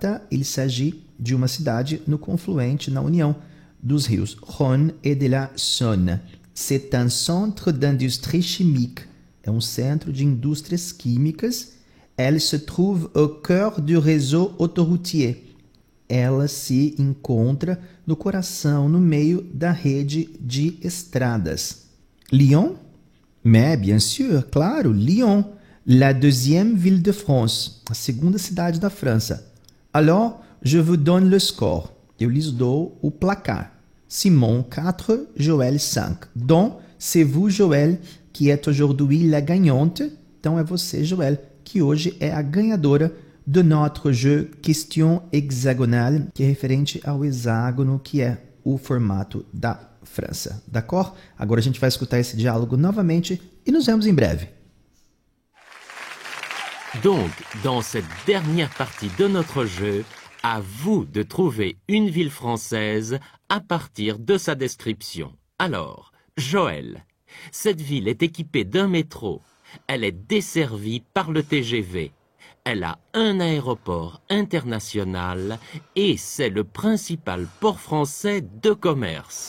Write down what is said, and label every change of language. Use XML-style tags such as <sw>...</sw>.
<fr>Il s'agit de</fr> <pt>uma cidade no confluente, na união dos rios Rhône et de la Saône.</pt> <fr>C'est un centre d'industrie chimique.</fr> <pt>É um centro de indústrias químicas.</pt> <fr>Elle se trouve au cœur du réseau autoroutier.</fr> <pt>Ela se encontra no coração, no meio da rede de estradas.</pt> <fr>Lyon? Mais bien sûr,</fr> <pt>claro,</pt> <fr>Lyon. La deuxième ville de France,</fr> <pt>a segunda cidade da França.</pt> <fr>Alors, je vous donne le score.</fr> <pt>Eu lhes dou o placar.</pt> <fr>Simon 4, Joël 5. Donc, c'est vous, Joël, qui êtes aujourd'hui la gagnante.</fr> <pt>Então, é você, Joël, que hoje é a ganhadora</pt> <fr>de notre jeu Question Hexagonale,</fr> <pt>que é referente ao hexágono, que é o formato da França.</pt> <fr>D'accord?</fr> <pt>Agora a gente vai escutar esse diálogo novamente e nos vemos em breve.</pt> <fr>Donc, dans cette dernière partie de notre jeu, à vous de trouver une ville française à partir de sa description. Alors, Joël, cette ville est équipée d'un métro. Elle est desservie par le TGV. Elle a un aéroport international et c'est le principal port français de commerce.</fr>